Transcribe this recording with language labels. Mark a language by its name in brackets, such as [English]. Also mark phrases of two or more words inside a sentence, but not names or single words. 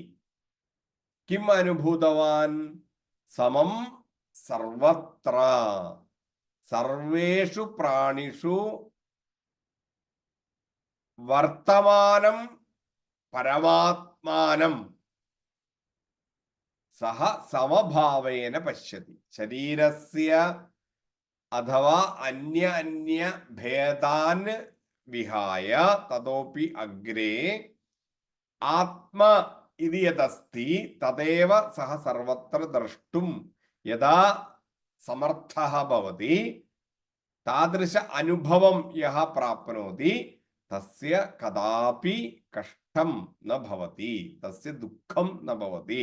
[Sanskrit] കിം അനുഭൂതവാൻ സമം സർവത്ര സർവേഷു പ്രാണിഷു വർത്തമാനം പരമാത്മാനം സഹ സമഭാവേന പശ്യതി. ശരീരസ്യ അഥവാ അന്യ ഭേദാൻ विहाय ततोपि अग्रे आत्म इति यदस्ति तदेव सः सर्वत्र द्रष्टुं यदा समर्थः भवति तादृश अनुभवं यः प्राप्नोति तस्य कदापि कष्टं न भवति, तस्य दुःखं न भवति।